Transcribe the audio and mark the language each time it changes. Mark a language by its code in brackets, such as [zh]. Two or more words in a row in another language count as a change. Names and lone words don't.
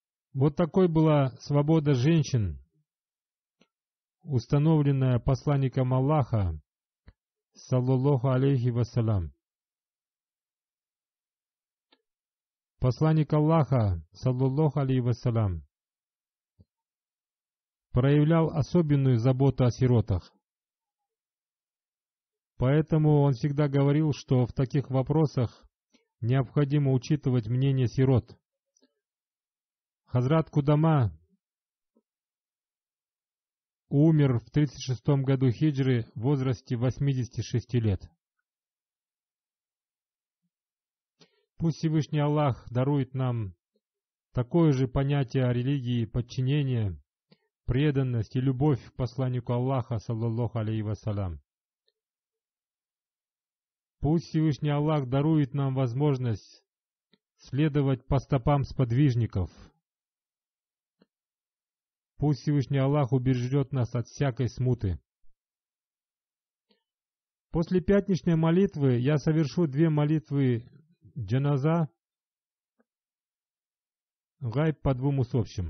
[ru] Вот такой была свобода женщин, установленная посланником Аллаха, [ar] صلى الله عليه وسلم. [ru] Посланник Аллаха, [ar] صلى الله عليه وسلم, [ru] проявлял особенную заботу о сиротах. Поэтому он всегда говорил, что в таких вопросах необходимо учитывать мнение сирот. Хазрат Кудама умер в 36 году хиджры в возрасте 86 лет. Пусть Всевышний Аллах дарует нам такое же понятие о религии подчинения, преданность и любовь к посланнику Аллаха, [ar] صلى الله عليه وسلم. [ru] Пусть Всевышний Аллах дарует нам возможность следовать по стопам сподвижников. Пусть Всевышний Аллах убережет нас от всякой смуты. После пятничной молитвы я совершу 2 молитвы джаназа, гайб по 2 усопшим.